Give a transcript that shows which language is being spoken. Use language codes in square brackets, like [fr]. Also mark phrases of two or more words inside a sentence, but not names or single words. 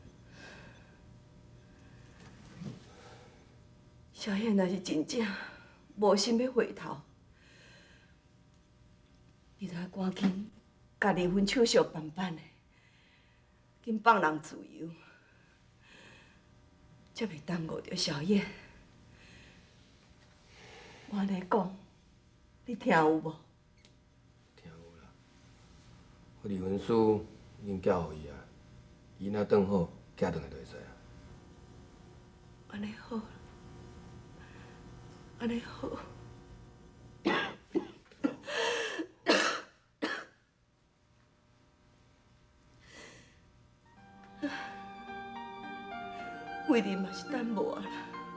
[nan] 小燕若是真正无心要回头，你就要赶紧家离婚手续办办的，紧放人自由，才袂耽误着小燕。我安尼讲，你听有无？听有啦。我离婚书已经寄互伊啊，伊若转好，寄转来就会使啊。安尼好，安尼好。为你嘛是等无啊啦。